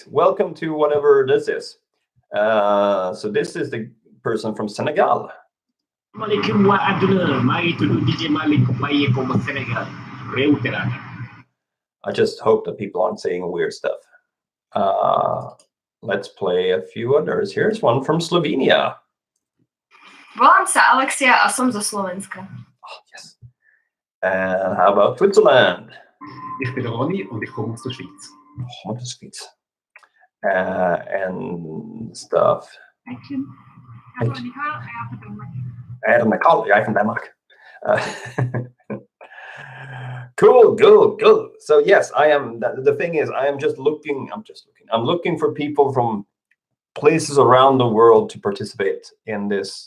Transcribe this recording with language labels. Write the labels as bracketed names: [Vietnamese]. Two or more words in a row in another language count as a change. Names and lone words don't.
[English] Welcome to whatever this is. So this is the person from Senegal. I just hope that people aren't saying weird stuff. Let's play a few others. Here's one from Slovenia. [Slovak] Volám sa Alexia a som zo Slovenska. [English] Oh, yes. And how about Switzerland? [German] Ich bin Ronny und ich komme aus der Schweiz. Oh, aus der Schweiz. [English] And stuff. [Dutch] Nicole, jij van Denmark. [English] Cool, cool. So yes, I am. The thing is, I am just looking. I'm looking for people from places around the world to participate in this.